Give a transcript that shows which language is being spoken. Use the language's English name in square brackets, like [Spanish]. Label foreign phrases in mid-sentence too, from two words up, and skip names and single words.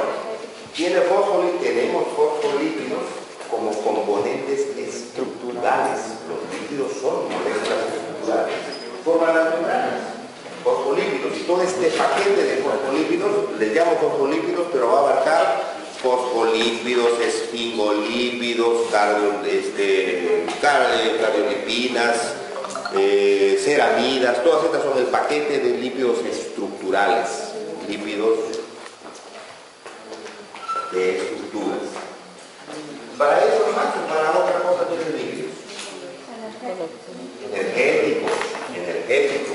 [Spanish] Tenemos fosfolípidos como componentes estructurales. Los lípidos son moléculas estructurales. Forman las membranas. Fosfolípidos. Y todo este paquete de fosfolípidos, les llamo fosfolípidos, pero va a abarcar fosfolípidos, esfingolípidos, cardiolipinas, ceramidas, todas estas son el paquete de lípidos estructurales, lípidos de estructuras. Para eso nomás, para otra cosa tienen lípidos. Energéticos.